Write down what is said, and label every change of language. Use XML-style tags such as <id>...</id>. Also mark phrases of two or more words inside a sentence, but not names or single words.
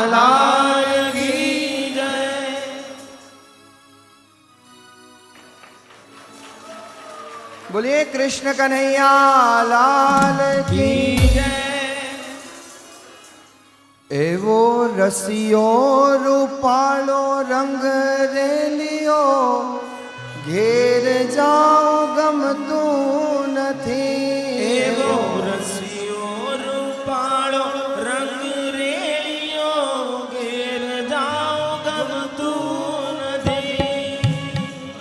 <hi>लाल की जय. बोलिए कृष्ण कन्हैया लाल की. की जय.</hi> <gu>એવો રસિયો રૂપાળો રંગ રેલિયો ઘેર જાઓ ગમતું નથી. એવો રસિયો રૂપાળો રંગ રેડિયો ઘેર જાઓ ગમતું નથી.</gu>